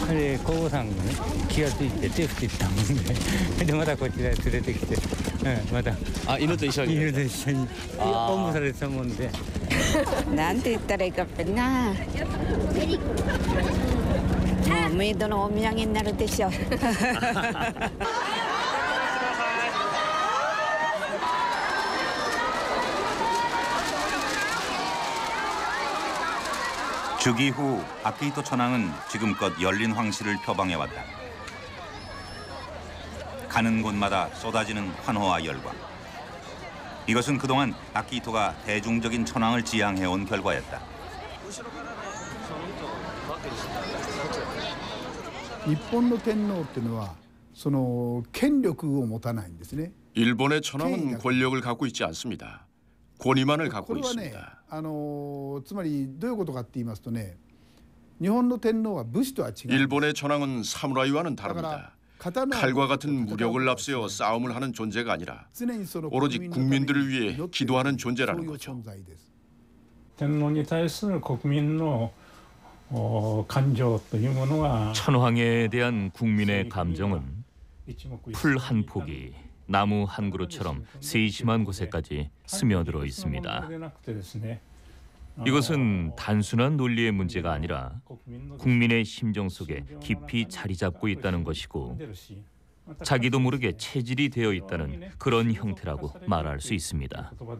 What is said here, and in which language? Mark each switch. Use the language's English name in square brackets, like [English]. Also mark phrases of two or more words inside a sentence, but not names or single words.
[Japanese] これ皇后さんがね気がついて手振ってたもんで、でまたこちらへ連れてきて、また犬と一緒におんぶされてたもんで。なんて言ったらいいかな。もうメイドのお土産になるでしょう。 [Korean] 즉위 후 아키히토 천황은 지금껏 열린 황실을 표방해왔다. 가는 곳마다 쏟아지는 환호와 열광. 이것은 그동안 아키히토가 대중적인 천황을 지향해온 결과였다. [Japanese] 日本の天皇っていうのはその権力を持たないんですね。 [Korean] 일본의 천황은 권력을 갖고 있지 않습니다. 권위만을 갖고 [Japanese] これはね、 [Korean] 있습니다. [Japanese] つまりどういうことかって言いますとね、日本の天皇は武士とは違う。 [Korean] 일본의 천황은 사무라이와는 다릅니다. 칼과 같은 무력을 앞세워 싸움을 하는 존재가 아니라 오로지 국민들을 위해 기도하는 존재라는 거죠. [Japanese] 天皇に対する国民の感情というものが [Korean] 천황에 대한 국민의 감정은 풀 한 폭이 나무 한 그루처럼 세심한 곳에까지 스며들어 있습니다. 이것은 단순한 논리의 문제가 아니라 국민의 심정 속에 깊이 자리 잡고 있다는 것이고 자기도 모르게 체질이 되어 있다는 그런 형태라고 말할 수 있습니다.